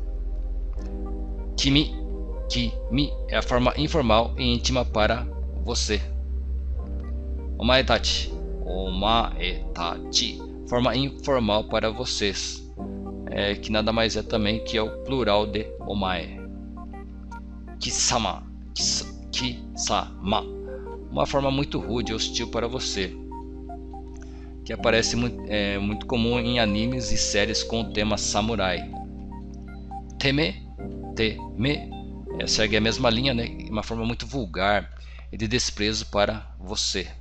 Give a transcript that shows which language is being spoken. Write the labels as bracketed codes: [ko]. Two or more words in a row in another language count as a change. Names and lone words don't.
[ja] 君、君 [pt] é a forma informal e íntima para você. [ja] お前たち、お前たち, [pt] forma informal para vocês, que nada mais é também que é o plural de omae. [ja] 貴様、貴様, [pt] uma forma muito rude e hostil para você, que aparece muito comum em animes e séries com o tema samurai. [ja] てめえ、てめえ, [pt] segue a mesma linha, uma forma muito vulgar e de desprezo para você.